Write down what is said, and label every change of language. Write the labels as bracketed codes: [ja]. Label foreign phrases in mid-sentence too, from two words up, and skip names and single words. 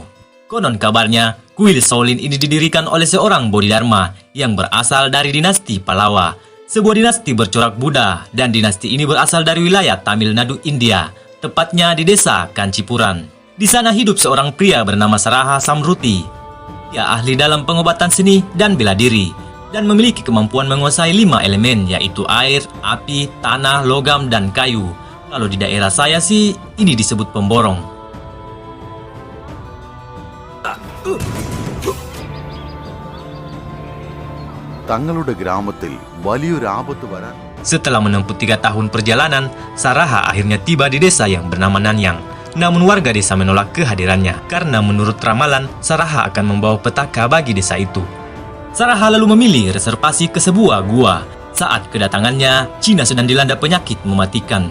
[id] Konon kabarnya, kuil Shaolin ini didirikan oleh seorang Bodhidharma yang berasal dari dinasti Pallava, sebuah dinasti bercorak Buddha, dan dinasti ini berasal dari wilayah Tamil Nadu, India, tepatnya di desa Kancipuran. Di sana hidup seorang pria bernama Saraha Samruti. Dia ahli dalam pengobatan seni dan bela diri, dan memiliki kemampuan menguasai 5 elemen, yaitu air, api, tanah, logam, dan kayu. Kalau di daerah saya sih, ini disebut pemborong. [ml] തങ്ങളുടെ ഗ്രാമത്തിൽ വലിയൊരു ആപത്ത് വരാൻ [id] Setelah menempuh 3 tahun perjalanan, Saraha akhirnya tiba di desa yang bernama Nanyang. Namun warga desa menolak kehadirannya, karena menurut ramalan, Saraha akan membawa petaka bagi desa itu. Saraha lalu memilih reservasi ke sebuah gua. Saat kedatangannya, Cina sedang dilanda penyakit mematikan.